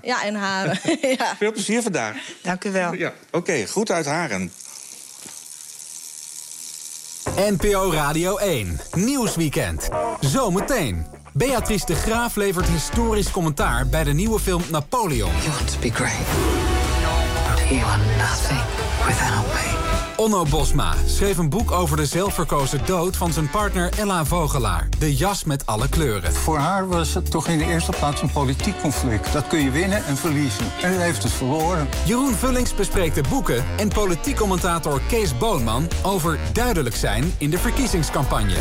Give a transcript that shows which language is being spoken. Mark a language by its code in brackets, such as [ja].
[nl] Ja, in Haren. Veel plezier vandaag. Dank u wel. Ja. Oké, okay, goed uit Haren. NPO Radio 1, Nieuwsweekend. Zometeen. Beatrice de Graaf levert historisch commentaar bij de nieuwe film Napoleon. [en] You want to be great, but you are nothing. [nl] Onno Bosma schreef een boek over de zelfverkozen dood van zijn partner Ella Vogelaar. De jas met alle kleuren. Voor haar was het toch in de eerste plaats een politiek conflict. Dat kun je winnen en verliezen. En hij heeft het verloren. Jeroen Vullings bespreekt de boeken en politiek commentator Kees Boonman over duidelijk zijn in de verkiezingscampagne.